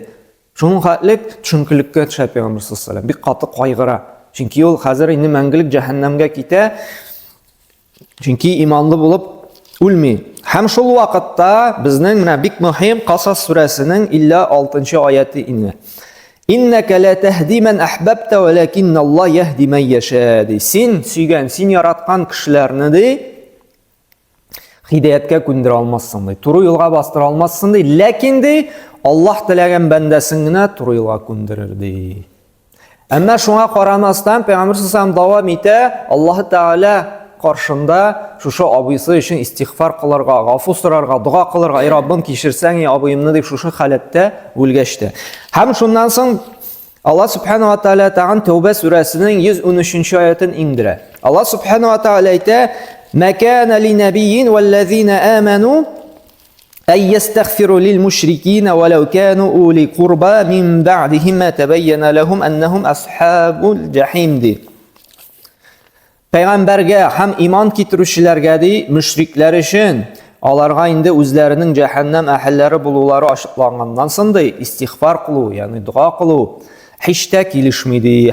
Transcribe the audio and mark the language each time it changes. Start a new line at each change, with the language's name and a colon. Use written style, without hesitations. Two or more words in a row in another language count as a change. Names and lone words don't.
Tatar: Шуның хәтлек төшенкелеккә төшә Пәйгамбер саллаллаһу бик каты кайгыра. Чөнки ул хәзер инде мәңгелек җәһәннәмгә китә. Чөнки иманлы булып үлми. Һәм шул вакытта безнең менә бик мөһим Касас сүрәсенең 56-нчы аяты инә.
Arabic: إنك لا تهدي من أحببت ولكن الله يهدي من يشاء.
Tatar: Син сөйгән, син яраткан кешеләрне ди хидаяткә күндерә алмассың ди. Туры юлга бастыра алмассың ди, ләкин ди Аллаһ теләгән бәндәсен генә туры юлга күндерер ди. Әмма шуңа карамастан Пәйгамбер саллаллаһу дәвам итә, Аллаһ Тәгалә каршында шушы абыйсы өчен истигъфар кылырга, гафу сорарга, дуга кылырга, "Ай Раббым, кичерсәң, абыемны" дип шушы халәттә үлгәчтә. Һәм шуннан соң Аллаһ
Arabic: سبحانه وتعالى
Tatar: тагын Тәүбә сүрәсенең 113-нче аятын иңдерә. Аллаһ
Arabic: سبحانه وتعالى
Tatar: әйтә:
Arabic: "ما كان للنبي والذين آمنوا أن يستغفروا للمشركين ولو كانوا أولي قربى من بعد ما تبين لهم أنهم أصحاب الجحيم." ди.
Tatar: Пәйгамбәргә һәм иман китерүчеләргә ди, мөшрикләр өчен аларга инде үзләренең җәһәннәм әһелләре булулары ачыкланганнан соң ди, истигъфар кылу, ягъни дуга кылу һич тә килешми ди.